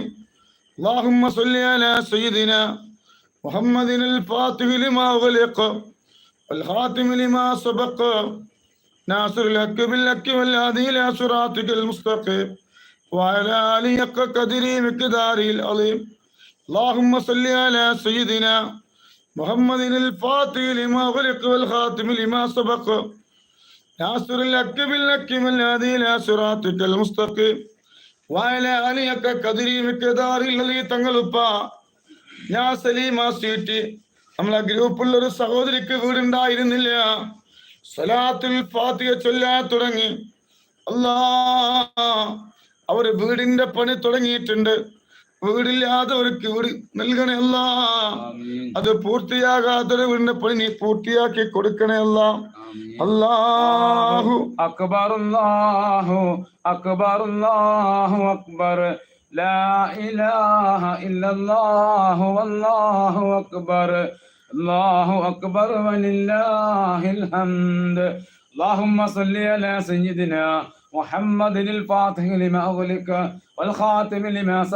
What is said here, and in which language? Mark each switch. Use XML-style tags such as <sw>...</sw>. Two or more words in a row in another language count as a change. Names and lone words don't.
<ar>اللهم صل على سيدنا محمد الفاتح لما أغلق والخاتم لما سبق ناصر الحق بالحق والهادي إلى صراطك المستقيم وعلى آله حق قدره مقداره العظيم. اللهم صل على سيدنا محمد الفاتح لما أغلق والخاتم لما سبق ناصر الحق بالحق والهادي إلى صراطك المستقيم وعلى آله حق قدره مقداره العظيم.</ar> <ml>തങ്ങളുപ്പ ഞാൻ സലീമ സീറ്റ് നമ്മളെ ഗ്രൂപ്പിലുള്ളൊരു സഹോദരിക്ക് വീടുണ്ടായിരുന്നില്ല. സ്വലാത്തുൽ ഫാത്തിഹ ചൊല്ലാൻ തുടങ്ങി. അല്ലാ, അവര് വീടിന്റെ പണി തുടങ്ങിയിട്ടുണ്ട്. വീടില്ലാത്തവർക്ക് വീട് നൽകണേ അല്ലാ. അത് പൂർത്തിയാകാത്തൊരു വീടിന്റെ പണി നീ പൂർത്തിയാക്കി കൊടുക്കണേ അല്ലാ.</ml> <ar>അല്ലാഹു أكبر الله أكبر الله أكبر لا إله إلا الله والله أكبر الله أكبر ولله الحمد. اللهم صل على سيدنا محمد الفاتح لما أغلق والخاتم لما سبق</ar>